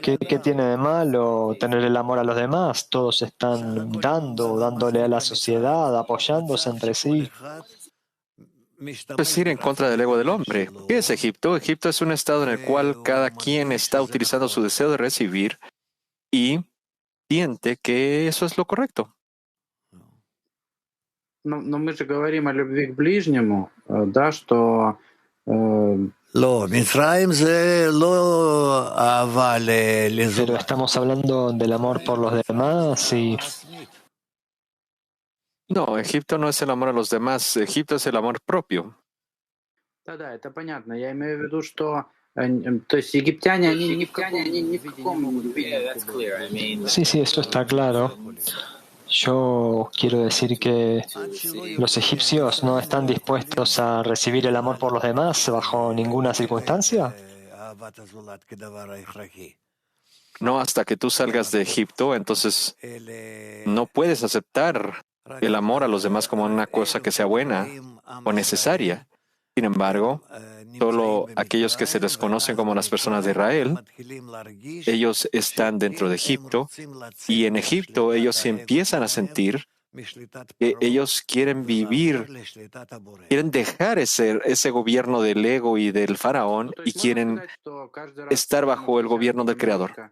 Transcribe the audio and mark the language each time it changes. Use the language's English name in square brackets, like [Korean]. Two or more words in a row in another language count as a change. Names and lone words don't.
[Spanish] ¿Qué tiene de malo tener el amor a los demás? Todos están dándole a la sociedad, apoyándose entre sí. Es ir en contra del ego del hombre. ¿Qué es Egipto? Egipto es un estado en el cual cada quien está utilizando su deseo de recibir y siente que eso es lo correcto. [Russian] Но мы же говорим о любви к ближнему, да, что [Hebrew] לא, מצרים זה לא אהבה [Spanish] Pero [Hebrew] לזולת. [Spanish] estamos hablando del amor por los demás y No, Egipto no es el amor a los demás, Egipto es el amor propio. [Russian] да, это понятно. Я имею в виду, что то есть египтяне, они ни в каком виде. [Spanish] sí, sí, eso está claro. Yo quiero decir que los egipcios no están dispuestos a recibir el amor por los demás bajo ninguna circunstancia. [Hebrew] אהבת הזולת כדבר ההכרחי. [Spanish] No hasta que tú salgas de Egipto, entonces no puedes aceptar el amor a los demás como una cosa que sea buena o necesaria. Sin embargo, solo aquellos que se les conocen como las personas de Israel, ellos están dentro de Egipto y en Egipto ellos se empiezan a sentir que ellos quieren vivir, quieren dejar ese gobierno del ego y del faraón y quieren estar bajo el gobierno del Creador.